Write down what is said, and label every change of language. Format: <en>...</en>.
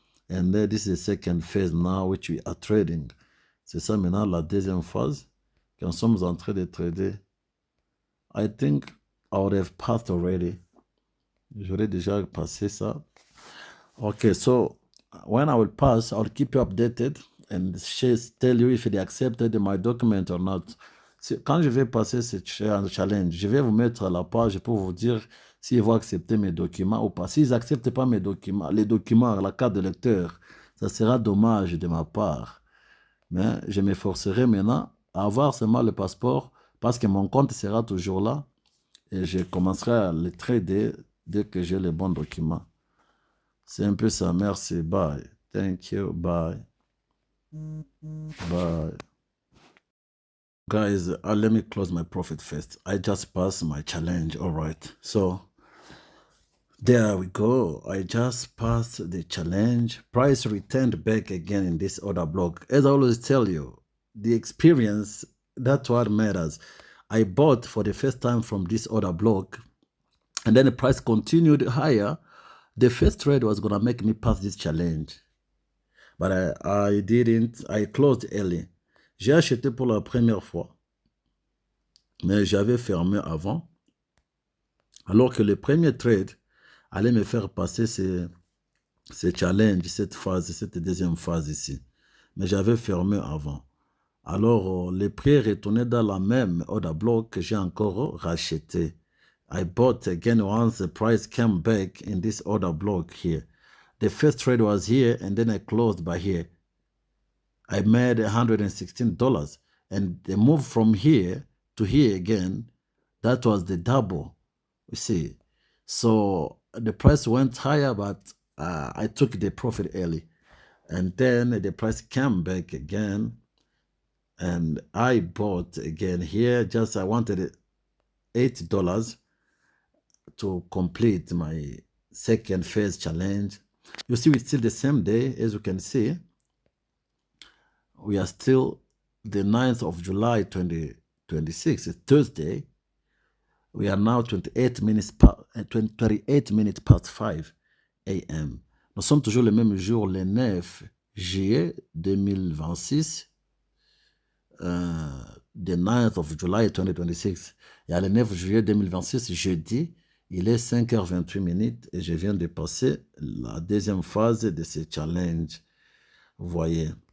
<en>And then this is the second phase now, which we are trading.</en> <fr>C'est ça maintenant la deuxième phase que nous sommes en train de trader.</fr> <en>I think I would have passed already.</en> <fr>J'aurais déjà passé ça.</fr> <en>Okay, so when I will pass, I'll keep you updated and tell you if they accepted my document or not.</en> <fr>Quand je vais passer ce challenge, je vais vous mettre à la page pour vous dire s'ils vont accepter mes documents ou pas. S'ils n'acceptent pas mes documents, les documents, la carte de lecteur, ça sera dommage de ma part. Mais je m'efforcerai maintenant à avoir seulement le passeport parce que mon compte sera toujours là et je commencerai à le trader dès que j'ai les bons documents. C'est un peu ça. Merci. Bye.</fr> <en>Thank you.</en> <fr>Bye. Bye.</fr> <en>Guys, let me close my profit first. I just passed my challenge. All right. So there we go. I just passed the challenge. Price returned back again in this order block. As I always tell you, the experience, that's what matters. I bought for the first time from this order block, and then the price continued higher. The first trade was going to make me pass this challenge. But I didn't. I closed early.</en> <fr>J'ai acheté pour la première fois, mais j'avais fermé avant. Alors que le premier trade allait me faire passer ce challenge, cette deuxième phase ici. Mais j'avais fermé avant. Alors, le prix retournait dans la même order block que j'ai encore racheté.</fr> <en>I bought again once the price came back in this order block here. The first trade was here, and then I closed by here. I made $116. And the move from here to here again, that was the double, you see. So the price went higher, but I took the profit early. And then the price came back again, and I bought again here. Just I wanted $8 to complete my second phase challenge. You see, it's still the same day, as you can see. We are still the 9th of July 2026, it's Thursday. We are now 38 minutes past 5 a.m.</en> <fr>Nous sommes toujours le même jour, le 9 juillet 2026,</fr> <en>the 9th of July 2026.</en> <fr>Et à le 9 juillet 2026, jeudi, il est 5h28 et je viens de passer la deuxième phase de ce challenge. Vous voyez.</fr>